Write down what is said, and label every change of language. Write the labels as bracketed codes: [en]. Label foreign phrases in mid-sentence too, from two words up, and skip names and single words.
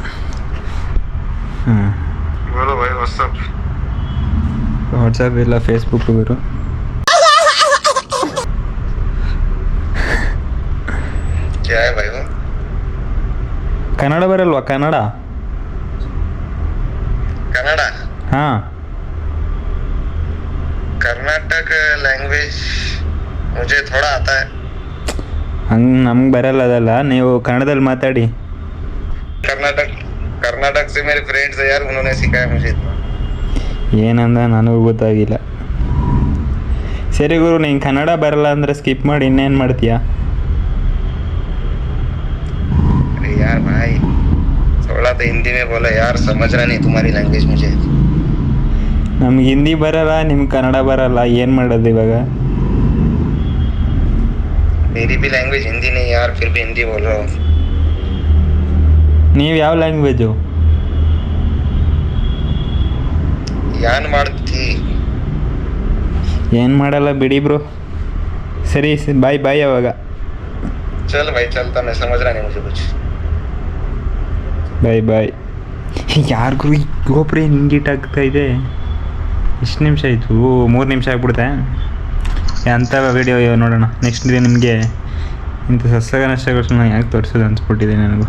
[kn] ವಾಟ್ಸಪ್ ಇಲ್ಲ, ಫೇಸ್ಬುಕ್ ಗುರು. ಕನ್ನಡ ಬರಲ್ವಾ? ಕನ್ನಡ ಹಾಂ. [hi] कर्नाटक लैंग्वेज मुझे थोड़ा आता है. [kn] ಹಂಗೆ ನಮ್ಗೆ ಬರಲ್ಲ ಅದಲ್ಲ, ನೀವು ಕನ್ನಡದಲ್ಲಿ ಮಾತಾಡಿ. [hi] कर्नाटक से मेरे फ्रेंड्स है यार, उन्होंने सिखाया मुझे इतना. [kn] ಏನಂದ ನನಗೂ ಗೊತ್ತಾಗಿಲ್ಲ. ಸರಿ ಗುರು, ನಿಂಗೆ ಕನ್ನಡ ಬರಲ್ಲ ಅಂದರೆ ಸ್ಕಿಪ್ ಮಾಡಿ ಇನ್ನೇನು ಮಾಡ್ತೀಯಾ? [hi] अरे यार भाई थोड़ा तो हिंदी में बोला यार, समझ रहा नहीं तुम्हारी लैंग्वेज मुझे. [kn] ನಮ್ಗೆ ಹಿಂದಿ ಬರಲ್ಲ, ನಿಮ್ಗೆ ಕನ್ನಡ ಬರಲ್ಲ, ಏನು ಮಾಡೋದು ಇವಾಗ? [hi] मेरी भी लैंग्वेज हिंदी नहीं यार, फिर भी हिंदी बोल रहा हूँ. [kn] ನೀವು ಯಾವ ಲ್ಯಾಂಗ್ವೇಜು? ಯಾನ್ ಮಾಡ್ತಿ? ಏನು ಮಾಡಲ್ಲ ಬಿಡಿ ಬ್ರೋ. ಸರಿ ಬಾಯ್ ಅವಾಗ. [hi] चल भाई चलता, मैं समझ रहा नहीं मुझे कुछ. [kn] ಬಾಯ್. ಯಾರಿಗೂ ಈ ಗೋಪುರ ಹಿಂಗಿಟ್ ಆಗ್ತಾ ಇದೆ? ಎಷ್ಟು ನಿಮಿಷ ಆಯಿತು? 3 ನಿಮಿಷ ಆಗ್ಬಿಡುತ್ತೆ. ಅಂಥ ವಿಡಿಯೋ ನೋಡೋಣ [en] next day. [kn] ನಿಮಗೆ ಇಂಥ ನಷ್ಟಗಳನ್ನ ಯಾಕೆ ತೋರಿಸೋದು ಅನ್ಸ್ಬಿಟ್ಟಿದೆ ನನಗೂ.